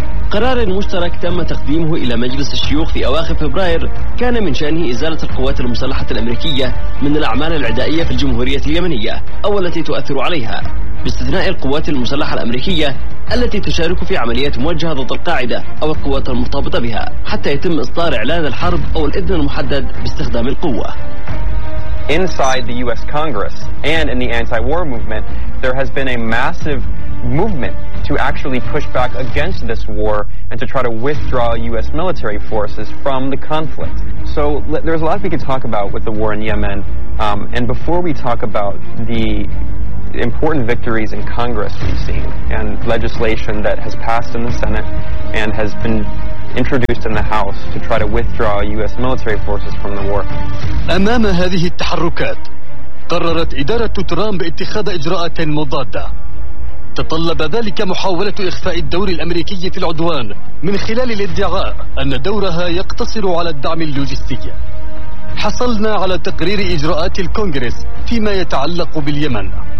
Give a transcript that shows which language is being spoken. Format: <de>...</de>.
<ar>قرار مشترك تم تقديمه إلى مجلس الشيوخ في أواخر فبراير كان من شأنه إزالة القوات المسلحة الأمريكية من الأعمال العدائية في الجمهورية اليمنية أو التي تؤثر عليها، باستثناء القوات المسلحة الأمريكية التي تشارك في عمليات موجهة ضد القاعدة أو القوات المرتبطة بها حتى يتم إصدار إعلان الحرب أو الإذن المحدد باستخدام القوة.</ar> <en>Inside the U.S. Congress and in the anti-war movement, there has been a massive movement to to actually push back against this war and to try to withdraw U.S. military forces from the conflict. So there's a lot we could talk about with the war in Yemen. And before we talk about the important victories in Congress we've seen and legislation that has passed in the Senate and has been introduced in the House to try to withdraw U.S. military forces from the war.</en> <ar>أمام هذه التحركات قررت إدارة ترامب اتخاذ إجراءات مضادة. تطلب ذلك محاولة إخفاء الدور الأمريكي في العدوان من خلال الادعاء أن دورها يقتصر على الدعم اللوجستي. حصلنا على تقرير إجراءات الكونغرس فيما يتعلق باليمن.</ar>